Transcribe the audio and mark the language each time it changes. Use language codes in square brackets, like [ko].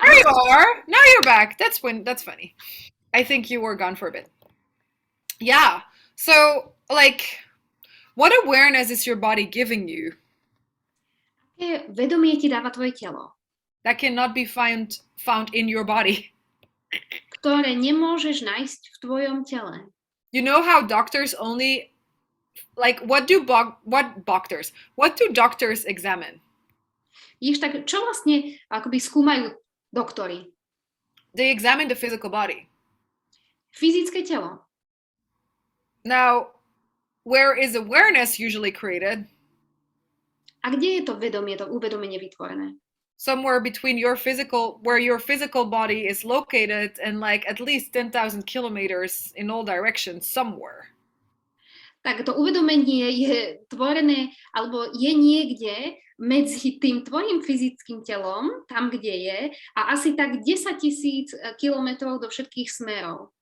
[en] there you are. Now you're back. That's funny. I think you were gone for a bit. Yeah. So, like, what awareness is your body giving you [sk] Aké vedomie ti dáva tvoje telo, [en] that cannot be found in your body? [sk] ktoré nemôžeš nájsť v tvojom tele? [en] You know how doctors only, like, what do doctors examine? [sk] Vidíš, tak čo vlastne akoby skúmajú doktori? [en] They examine the physical body. [sk] Fyzické telo. [en] Now, where is awareness usually created? [sk] A kde je to vedomie, to uvedomenie vytvorené? [en] Somewhere between where your physical body is located and like at least 10,000 kilometers in all directions somewhere. [sk] Tak to uvedomenie je tvorené, alebo je niekde medzi tým tvojim fyzickým telom, tam, kde je, a asi tak 10,000 kilometrov do všetkých smerov.